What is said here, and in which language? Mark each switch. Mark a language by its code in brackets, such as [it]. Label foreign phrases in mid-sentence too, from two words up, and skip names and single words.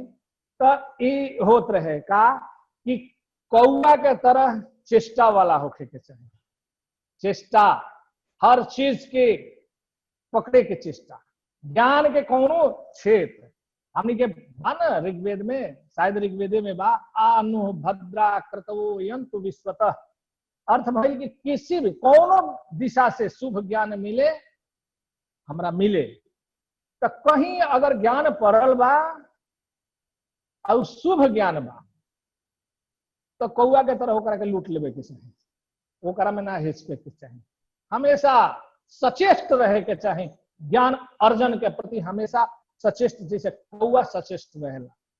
[bho] तो ये होत रहे का कि कौआ के तरह चेष्टा वाला होखे के चाहिए। चेष्टा हर चीज की पकड़े के चेष्टा, ज्ञान के कौनो क्षेत्र हमनी के बा न ऋग्वेद में, शायद ऋग्वेदे में बा, [sa] आनु भद्रा क्रतवो यंतु विश्वतः। [bho] अर्थ भाई कि किसी भी कौनो दिशा से शुभ ज्ञान मिले हमरा मिले, तो कहीं अगर ज्ञान पड़ल बा और शुभ ज्ञान बा तो कौआ के तरह ओकरा के लूट लेवे के चाही, ओकरा में ना हिचके के चाही, हमेशा सचेष्ट रहे के चाही, ज्ञान अर्जन के प्रति हमेशा सचेष्ट, जैसे कौआ सचेष्ट रहेला।